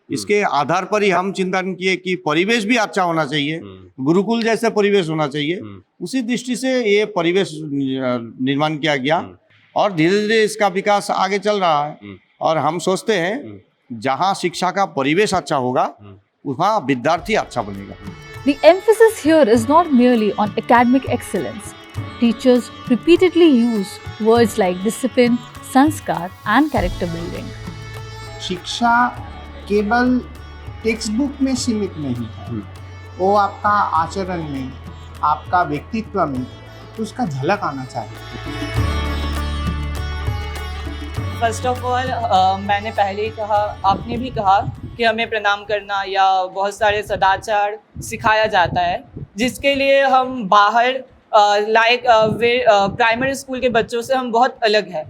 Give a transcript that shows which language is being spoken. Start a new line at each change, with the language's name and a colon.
Hindi: इसके आधार पर ही हम चिंतन किए कि परिवेश भी अच्छा होना चाहिए, गुरुकुल जैसे परिवेश होना चाहिए। उसी दृष्टि से ये परिवेश निर्माण किया गया, और धीरे धीरे इसका विकास आगे चल रहा है। और हम सोचते हैं जहाँ शिक्षा का परिवेश अच्छा होगा, वहाँ विद्यार्थी अच्छा बनेगा।
English: The emphasis here is not merely on academic excellence. Teachers repeatedly use words like discipline, sanskar, and character building.
Hindi: शिक्षा केवल टेक्स्ट बुक में सीमित नहीं है, वो आपका आचरण में, आपका व्यक्तित्व में उसका झलक आना चाहिए।
English: first of all
Hindi: मैंने पहले ही कहा, आपने भी कहा कि हमें प्रणाम करना या बहुत सारे सदाचार सिखाया जाता है, जिसके लिए हम बाहर प्राइमरी स्कूल के बच्चों से हम बहुत अलग है।